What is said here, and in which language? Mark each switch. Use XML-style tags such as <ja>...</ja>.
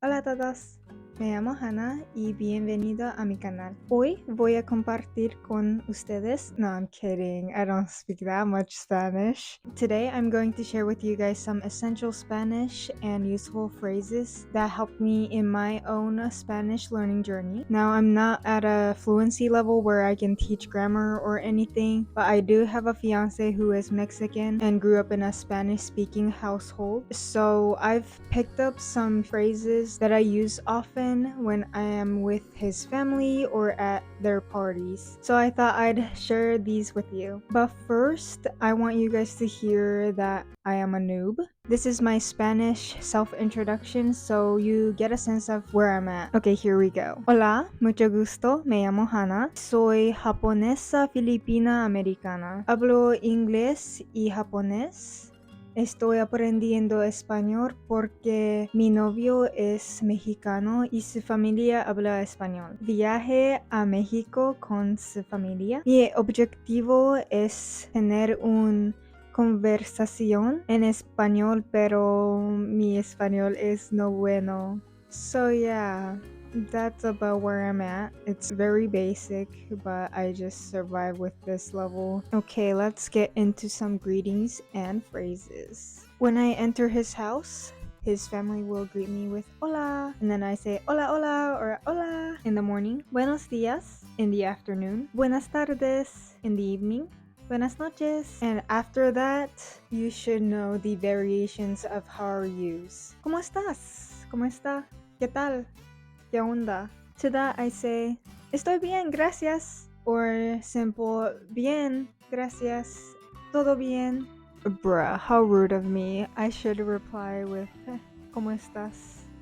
<es>Hola a todos, me llamo Hana y bienvenido a mi canal. Hoy voy a compartir con ustedes.</es> <en>No, I'm kidding. I don't speak that much Spanish. Today I'm going to share with you guys some essential Spanish and useful phrases that helped me in my own Spanish learning journey. Now, I'm not at a fluency level where I can teach grammar or anything, but I do have a fiance who is Mexican and grew up in a Spanish-speaking household. So I've picked up some phrases that I use often when I am with his family or at their parties. So I thought I'd share these with you. But first, I want you guys to hear that I am a noob. This is my Spanish self-introduction, so you get a sense of where I'm at. Okay, here we go.</en> <es>Hola, mucho gusto, me llamo Hana. Soy japonesa filipina americana. Hablo inglés y japonés. Estoy aprendiendo español porque mi novio es mexicano y su familia habla español. Viaje a México con su familia. Mi objetivo es tener una conversación en español, pero mi español es no bueno.</es> <en>So yeah, that's about where I'm at. It's very basic, but I just survive with this level. Okay, let's get into some greetings and phrases. When I enter his house, his family will greet me with hola, and then I say</en> <es>hola hola</es> <en>or hola in the morning,</en> <es>buenos dias</es> <en>in the afternoon,</en> <es>buenas tardes</es> <en>in the evening,</en> <es>buenas noches.</es> <en>And after that, you should know the variations of how are yous.</en> <es>¿Cómo estás? ¿Cómo está? ¿Qué tal? ¿Qué onda?</es> <en>To that I say,</en> <es>estoy bien, gracias. Or simple, bien, gracias. Todo bien.</es> <en>Bruh, how rude of me. I should reply with,</en> <es>¿cómo estás?</es>